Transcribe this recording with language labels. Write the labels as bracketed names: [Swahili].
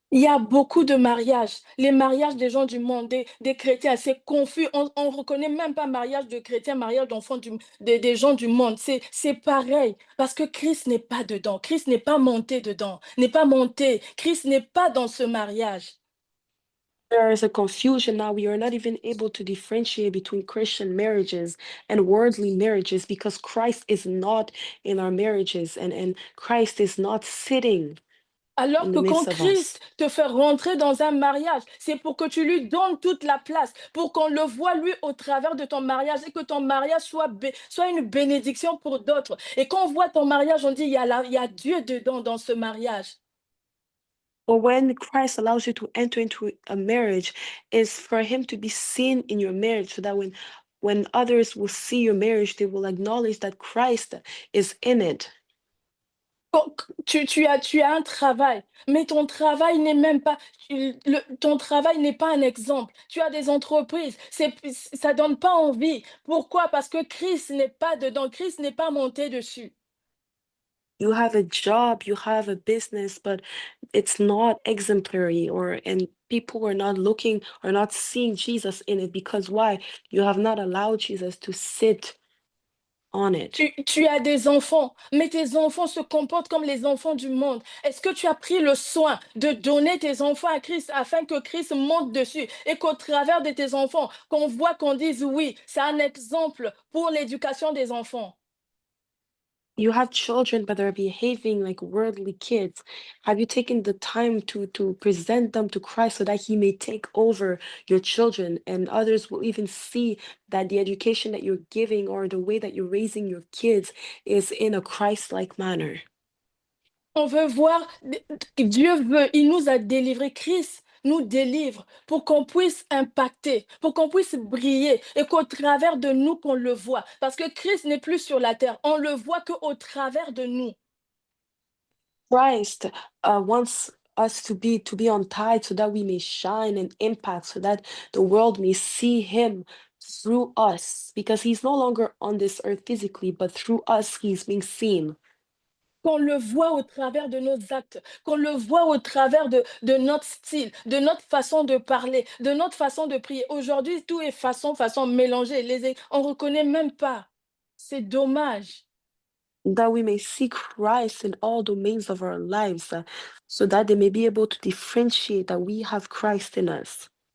[French] Il y a beaucoup de mariages. Les mariages des gens du monde, des chrétiens, c'est confus. On ne reconnaît même pas mariage de chrétiens, mariage d'enfants des gens du monde. C'est pareil. Parce que Christ n'est pas dedans. Christ n'est pas monté dedans. N'est pas monté. Christ n'est pas dans ce mariage. [English] There is a confusion now. We are not even able to differentiate between Christian marriages and worldly marriages, because Christ is not in our marriages, and Christ is not sitting [French] Alors [English] in [French] que [English] the [French] quand [English] midst of us. [French] Christ te fait rentrer dans un mariage, c'est pour que tu lui donnes toute la place, pour qu'on le voit lui au travers de ton mariage et que ton mariage soit une bénédiction pour d'autres. Et quand on voit ton mariage, on dit, il y a Dieu dedans dans ce mariage. [English] But when Christ allows you to enter into a marriage, is for him to be seen in your marriage so that when others will see your marriage, they will acknowledge that Christ is in it. [French] Tu as un travail, mais ton travail n'est même pas, ton travail n'est pas un exemple. Tu as des entreprises, ça donne pas envie. Pourquoi? Parce que Christ n'est pas dedans, Christ n'est pas monté dessus. [English] You have a job, you have a business, but it's not exemplary, and people are not looking or not seeing Jesus in it because why? You have not allowed Jesus to sit on it. [French] Tu as des enfants, mais tes enfants se comportent comme les enfants du monde. Est-ce que tu as pris le soin de donner tes enfants à Christ afin que Christ monte dessus et qu'au travers de tes enfants, qu'on voit, qu'on dise oui, c'est un exemple pour l'éducation des enfants. [English] You have children, but they're behaving like worldly kids. Have you taken the time to present them to Christ so that he may take over your children, and others will even see that the education that you're giving or the way that you're raising your kids is in a Christ-like manner? [French] On veut voir, Dieu veut, il nous a délivrés, Christ nous délivre pour qu'on puisse impacter, pour qu'on puisse briller et qu'au travers de nous qu'on le voit. Parce que Christ n'est plus sur la terre, on le voit qu'au travers de nous. [English] Christ wants us to be on tide so that we may shine and impact, so that the world may see him through us, because he's no longer on this earth physically, but through us he's being seen. [French] Qu'on le voit au travers de nos actes, qu'on le voit au travers de notre style, de notre façon de parler, de notre façon de prier. Aujourd'hui, tout est façon mélangée. On ne reconnaît même pas. C'est dommage. [English] That we may see Christ in all domains of our lives, so that they may be able to differentiate that we have Christ in us.